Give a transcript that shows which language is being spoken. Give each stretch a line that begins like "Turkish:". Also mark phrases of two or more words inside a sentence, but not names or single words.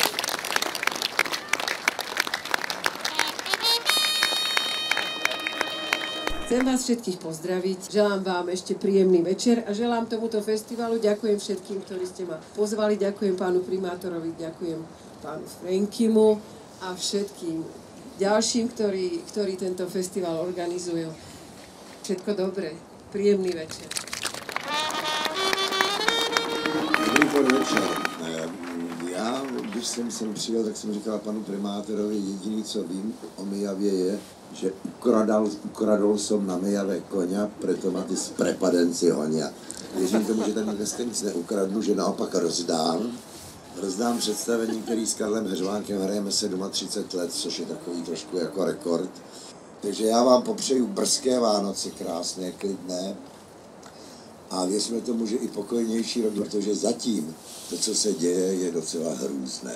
Slovak: Chcem vás všetkých pozdraviť, želám vám ešte príjemný večer a želám tomuto festivalu. Ďakujem všetkým, ktorí ste ma pozvali, ďakujem pánu primátorovi, ďakujem pánu Frankimu a všetkým ďalším, ktorí tento festival organizujú. Všetko dobré, príjemný večer.
Czech: Dobrý podvečer. Já, když jsem sem přijel, tak jsem říkal panu primátorovi, jediný, co vím o Mijavě je, že
Slovak: ukradol som na Mijave koňa, preto ma ty prepadenci honia.
Czech: Věřím tomu, že tady dneska nic neukradnu, že naopak rozdám představení, který s Karlem Heřvánkem hrajeme 37 let, což je takový trošku jako rekord. Takže já vám popřeju brzké Vánoce, krásné, klidné. A věřme tomu, že i pokojnější rok, protože zatím to, co se děje, je docela hrůzné.